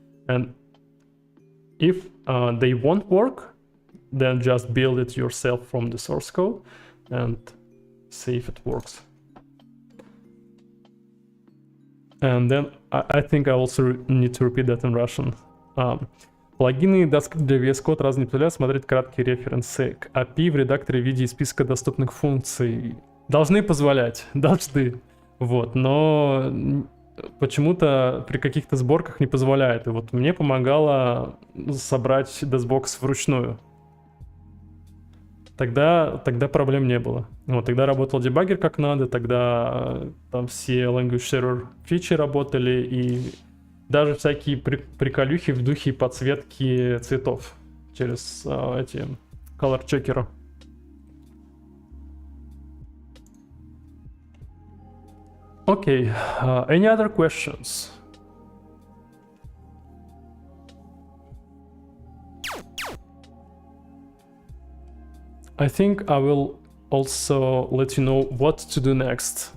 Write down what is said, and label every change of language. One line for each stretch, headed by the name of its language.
English: And if they won't work, then just build it yourself from the source code and see if it works. And then I think I also need to repeat that in Russian.
Russian: Плагины и JavaScript для VS Code раз не позволяют смотреть краткие референсы к API в редакторе в виде списка доступных функций. Должны позволять, должны. Вот, но почему-то при каких-то сборках не позволяет. И вот мне помогало собрать dasbox вручную. Тогда проблем не было. Вот, тогда работал дебаггер как надо, тогда там все language server фичи работали, и даже всякие приколюхи в духе подсветки цветов через эти color checker.
English: Okay, any other questions? I think I will also let you know what to do next.